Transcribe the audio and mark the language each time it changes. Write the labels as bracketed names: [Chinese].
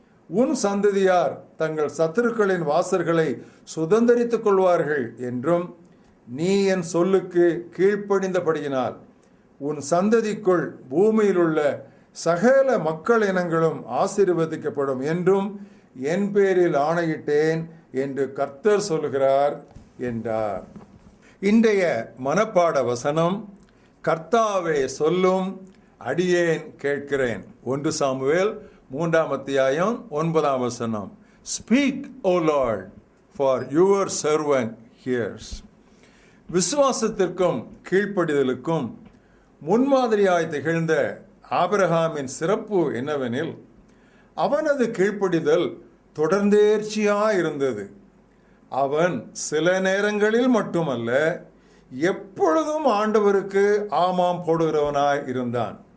[Tamil] உன் சந்ததியார் தங்கள் சத்துருக்களின் வாசல்களை சுதந்தரித்துக் கொள்வார்கள் என்றும் நீ என் சொல்லுக்கு கீழ்ப்படிந்தபடியினால் உன் சந்ததிக்குள் பூமியில் உள்ள சகல மக்கள் இனங்களும் ஆசீர்வதிக்கப்படும் என்றும் என் பேரில் ஆணையிட்டேன் என்று கர்த்தர் சொல்கிறார் என்றார். இன்றைய மனப்பாட வசனம், கர்த்தாவே சொல்லும், அடியேன் கேட்கிறேன். 1 சாமுவேல் 3ஆம் அத்தியாயம் 9ஆம் வசனம். [English] Speak, O Lord, for your servant hears. [Tamil] விசுவாசத்திற்கும் கீழ்ப்படிதலுக்கும் முன்மாதிரியாய் திகழ்ந்த ஆபிரகாமின் சிறப்பு என்னவெனில், அவனது கீழ்ப்படிதல் தொடர்ந்தேர்ச்சியாயிருந்தது. அவன் சில நேரங்களில் மட்டுமல்ல, எப்பொழுதும் ஆண்டவருக்கு ஆமாம் போடுகிறவனாய் இருந்தான்.